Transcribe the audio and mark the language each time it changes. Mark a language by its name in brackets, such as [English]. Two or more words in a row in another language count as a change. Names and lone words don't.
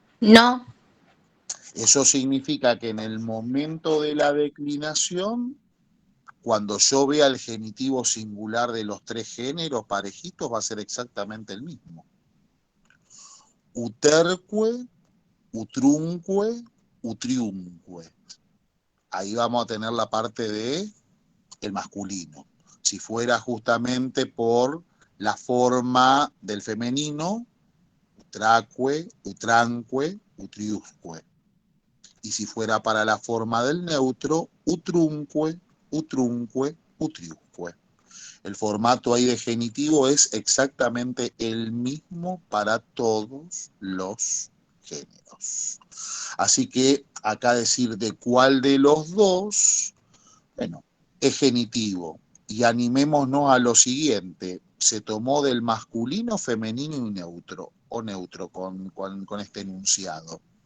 [Spanish] No, Eso significa que en el momento de la declinación, cuando yo vea el genitivo singular de los tres géneros parejitos, va a ser exactamente el mismo. [Latin] Uterque, utrunque, utriunque. [Spanish] Ahí vamos a tener la parte de el masculino. Si fuera justamente por la forma del femenino, [Latin] utraque, utranque, utriusque. [Spanish] Y si fuera para la forma del neutro, [Latin] utrunque, utrunque, utriusque. [Spanish] El formato ahí de genitivo es exactamente el mismo para todos los géneros. Así que acá decir de cuál de los dos, bueno, es genitivo. Y animémonos a lo siguiente, se tomó del masculino, femenino y neutro, o neutro con este enunciado.